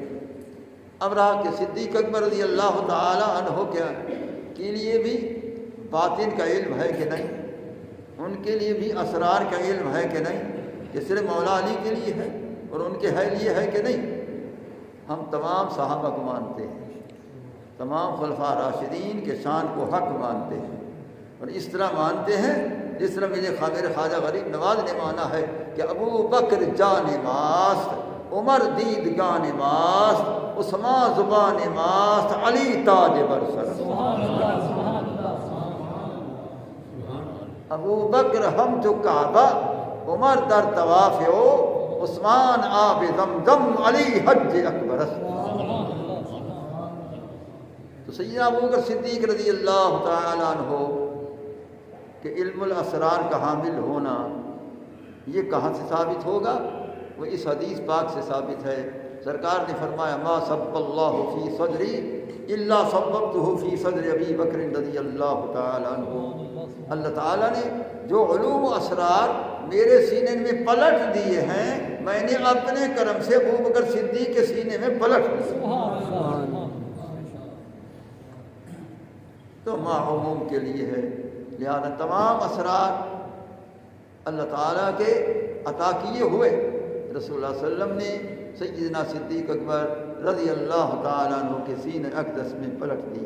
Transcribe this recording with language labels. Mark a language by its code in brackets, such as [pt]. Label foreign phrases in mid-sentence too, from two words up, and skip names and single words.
[ur] اب رہا کہ صدیق اکبر [ar] رضی اللہ تعالی عنہ [ur] کے لیے بھی باطن کا علم ہے کہ نہیں، ان کے لیے بھی اسرار کا علم ہے کہ نہیں، کہ صرف مولا علی کے لیے ہے اور ان کے لیے ہے کہ نہیں؟ ہم تمام صحابہ کو مانتے ہیں، تمام خلفاء راشدین کے شان کو حق مانتے ہیں، اور اس طرح مانتے ہیں جس طرح میرے خواجہ غریب نواز نے مانا ہے کہ [fa] ابو بکر جان ماست، عمر دیدگان ماست، عثمان زبان ماست، علی تاج برسر۔ ابو بکر ہم جو کعبہ، عمر در طواف ہو، عثمان آب زمزم، علی حج اکبر۔ [ur] تو سیدنا ابوبکر صدیق [ar] رضی اللہ تعالیٰ عنہ [ur] کہ [ar] علم الاسرار [ur] کا حامل ہونا یہ کہاں سے ثابت ہوگا؟ وہ اس حدیث پاک سے ثابت ہے۔ سرکار نے فرمایا [ar] ما صب اللہ فی صدری الا صببتہ فی صدر ابی بکر رضی اللہ تعالیٰ عنہ۔ [ur] اللہ تعالیٰ نے جو علوم و اسرار میرے سینے میں پلٹ دیے ہیں، میں نے اپنے کرم سے ابوبکر صدیق کے سینے میں پلٹ دیے۔ تو عموم کے لیے ہے، لہذا تمام اسرار اللہ تعالیٰ کے عطا کیے ہوئے رسول اللہ [ar] صلی اللہ علیہ وسلم [ur] نے سیدنا صدیق اکبر [ar] رضی اللہ تعالیٰ عنہ [ur] کے سینہ اقدس میں پلٹ دیے۔